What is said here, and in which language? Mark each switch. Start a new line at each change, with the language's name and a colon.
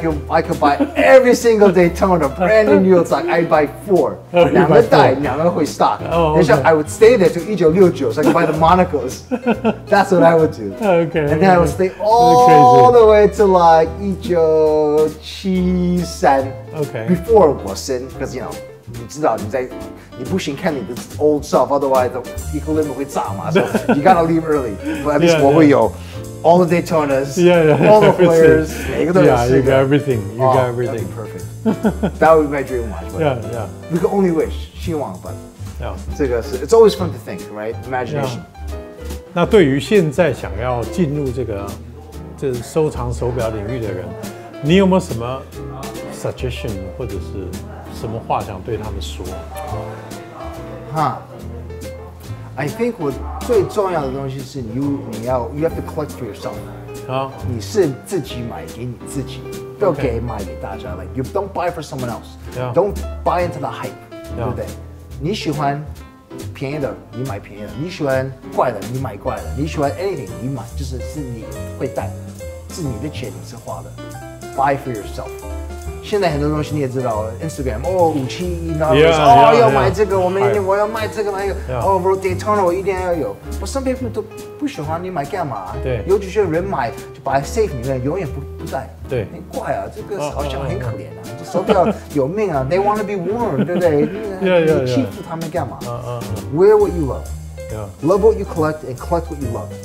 English: I could buy every single Daytona, brand new New York stock. I buy 4，
Chinese: 2个带，2个会
English: stock.
Chinese: 等一下
English: I would stay there to 1969, so I could buy the Monacos. That's what I would do. And then I would stay all the way to like 1973. Before
Chinese: 我生
English: because you know.
Chinese: 你知道你不行看你的
English: old stuff, otherwise the equilibrium
Chinese: 会炸嘛。
English: So you gotta leave early. But at least 我会有 all the Daytonas, all the players,
Chinese: 每个都有4个。
English: You got everything. You got everything. Perfect. That would be my dream watch. We can only wish.
Chinese: 希望
English: but 这个是 it's always fun to think, right? Imagination.
Chinese: 那对于现在想要进入这收藏手表领域的人，你有没有什么 suggestion 或者是什么话想对他们说？
English: I think
Chinese: 我最重要的东西是
English: you have to collect for yourself。
Chinese: 你是自己买给你自己，不要卖给大家。
English: Like you don't buy for someone else，don't buy into the hype，
Chinese: 对不对？你喜欢便宜的，你买便宜的；你喜欢怪的，你买怪的；你喜欢 anything， 你买是你会带，是你的钱你是花的。
English: Buy for yourself。
Chinese: 现在很多东西你也知道 ，Instagram 571，然后要买这个，我要卖这个那个，Daytona 我一定要有。
English: But some people
Chinese: 都不喜欢，你买干嘛？对，有几些人买就把它 safe 里面，永远不戴。对，很怪啊，这个好像很可怜啊，这手表有命啊 ，
English: They want to be worn，
Chinese: 对不对？你欺负他们干嘛？
English: Wear what you love，love what you collect and collect what you love。